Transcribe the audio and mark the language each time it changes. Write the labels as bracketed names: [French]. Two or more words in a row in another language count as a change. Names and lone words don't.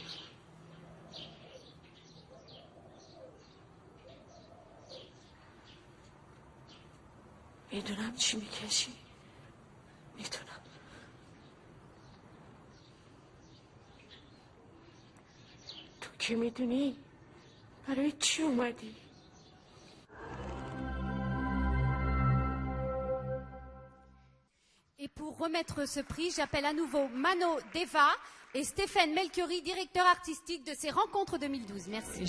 [Persian] میدونم چی میکشی میدونم تو که میدونی برای چی اومدی [French] Et pour remettre ce prix, j'appelle à nouveau Mano Deva et Stéphane Melchiori, directeur artistique de ces rencontres 2012. Merci.